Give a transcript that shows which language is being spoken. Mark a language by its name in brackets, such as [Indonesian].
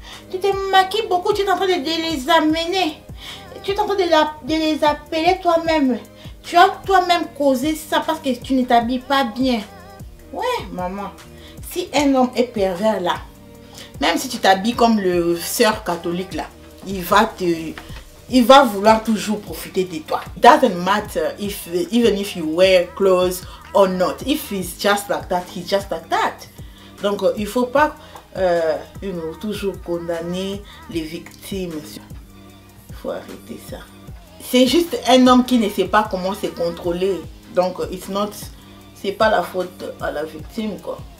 [French] Tu te maquilles beaucoup, tu es en train de les amener. Tu es en train de les appeler toi-même. Tu as toi-même causé ça parce que tu ne t'habilles pas bien. Ouais, maman. Si un homme est pervers là, même si tu t'habilles comme le sœur catholique là, il va vouloir toujours profiter de toi. [English] It doesn't matter even if you wear clothes or not. If he's just like that, he's just like that. [French] Donc il faut pas toujours condamner les victimes. Il faut arrêter ça. C'est juste un homme qui ne sait pas comment se contrôler. Donc c'est pas la faute à la victime, quoi.